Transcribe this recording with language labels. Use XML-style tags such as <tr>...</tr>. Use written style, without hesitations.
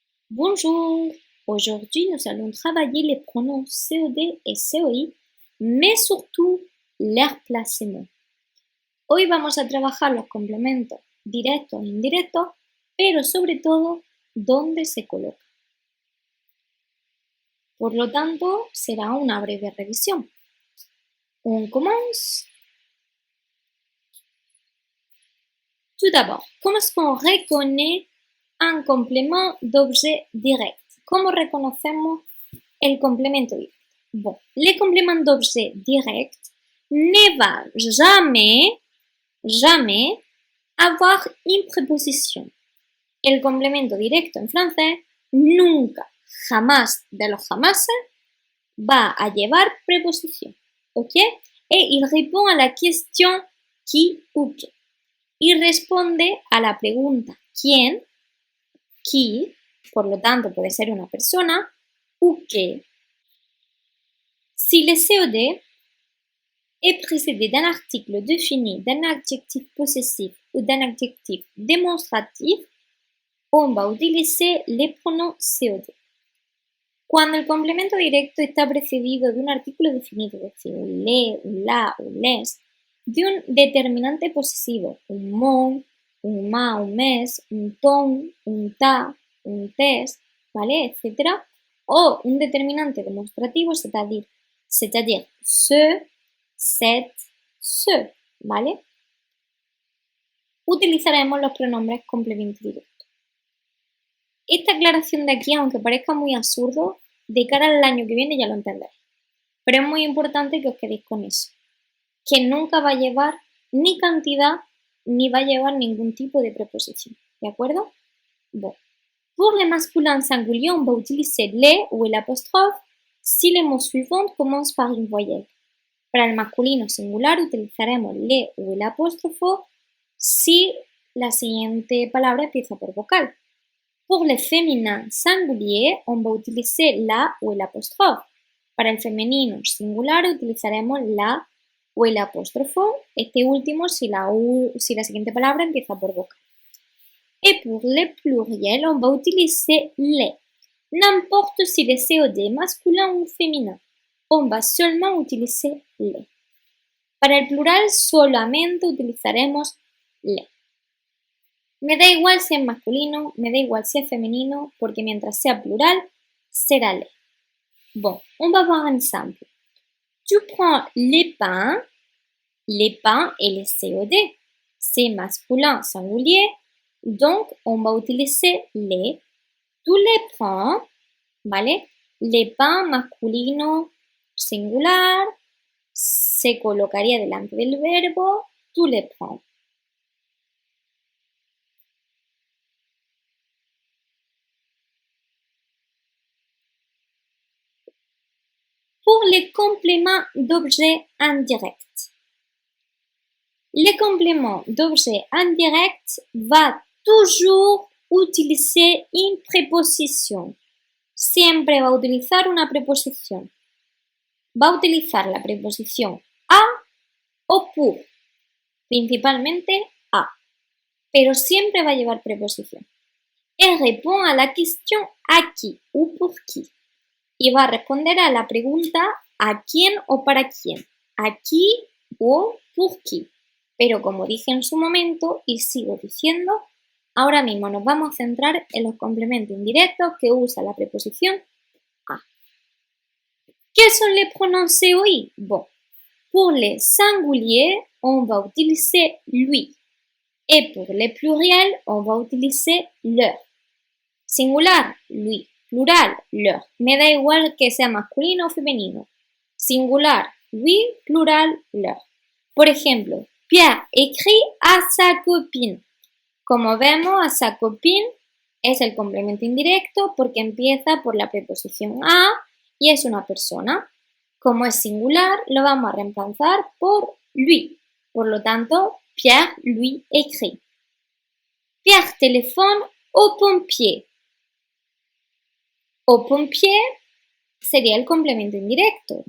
<fr>Bonjour, aujourd'hui nous allons travailler les pronoms COD et COI, mais surtout leur placement.</fr> <es>Hoy vamos a trabajar los complementos directos e indirectos, pero sobre todo dónde se coloca. Por lo tanto, será una breve revisión.</es> <fr>On commence. Tout d'abord, comment est-ce qu'on reconnaît un complément d'objet direct?</fr> <es>¿Cómo reconocemos el complemento directo?</es> <fr>Bon, les compléments d'objet direct ne va jamais avoir une préposition.</fr> <es>El complemento directo en francés nunca, jamás de los jamases va a llevar preposición, ¿ok?</es> <fr>Et il répond à la question qui ou qué.</fr> <es>Y responde a la pregunta quién, qui, por lo tanto puede ser una persona, ou qué.</es> <fr>Si le COD est précédé d'un article défini, d'un adjectif possessif ou d'un adjectif démonstratif, on va utiliser les pronoms COD.</fr> <es>Cuando el complemento directo está precedido de un artículo definido, es decir, un le, un la, un les, de un determinante posesivo, un mon, un ma, un mes, un ton, un ta, un tes, ¿vale? Etcétera, o un determinante demostrativo,</es> <fr>c'est-à-dire ce, cette, ce,</fr> <es>¿vale? Utilizaremos los pronombres complemento directo. Esta aclaración de aquí, aunque parezca muy absurdo, de cara al año que viene ya lo entenderéis. Pero es muy importante que os quedéis con eso. Que nunca va a llevar ni cantidad ni va a llevar ningún tipo de preposición. ¿De acuerdo? Bon.</es> <fr>Pour les masculins singuliers, on va utiliser les ou l'apostrophe si les mots suivants commencent par une voyelle.</fr> <es>Para el masculino singular utilizaremos le o el apóstrofo si la siguiente palabra empieza por vocal.</es> <fr>Pour les féminins singuliers, on va utiliser la</fr> <es>o el apóstrofo. Para el femenino singular utilizaremos la o el apóstrofo, este último si la siguiente palabra empieza por vocal.</es> <fr>Et pour les pluriels, on va utiliser les. N'importe si le COD masculin ou féminin. On va seulement utiliser les.</fr> <es>Para el plural solamente utilizaremos les. Me da igual si es masculino, me da igual si es femenino, porque mientras sea plural, será les.</es> <fr>Bon, on va voir un exemple. Tu prends les pains et les COD. C'est masculin singulier, donc on va utiliser les. Tu les prends,</fr> <es>¿vale?</es> <fr>Les pains</fr> <es>masculino singular se colocaría delante del verbo</es> <fr>tu les prends. Pour les compléments d'objets indirects. Les compléments d'objets indirects va toujours utiliser une préposition.</fr> <es>Siempre va a utilizar una preposición. Va a utilizar la preposición a o pour, principalmente a, pero siempre va a llevar preposición.</es> <fr>Elle répond à la question à qui ou pour qui.</fr> <es>Y va a responder a la pregunta a quién o para quién,</es> <fr>a qui</fr> <es>o</es> <fr>pour qui.</fr> <es>Pero como dije en su momento y sigo diciendo, ahora mismo nos vamos a centrar en los complementos indirectos que usa la preposición a.</es> <fr>Quels sont les pronoms COI? Bon, pour les singuliers, on va utiliser lui. Et pour les pluriels, on va utiliser leur.</fr> <es>Singular, lui. Plural, leur. Me da igual que sea masculino o femenino. Singular, lui. Plural, leur. Por ejemplo,</es> <fr>Pierre écrit à sa copine.</fr> <es>Como vemos,</es> <fr>a sa copine</fr> <es>es el complemento indirecto porque empieza por la preposición a y es una persona. Como es singular, lo vamos a reemplazar por lui. Por lo tanto,</es> <fr>Pierre lui écrit. Pierre téléphone au pompier. Au pompier</fr> <es>sería el complemento indirecto.</es>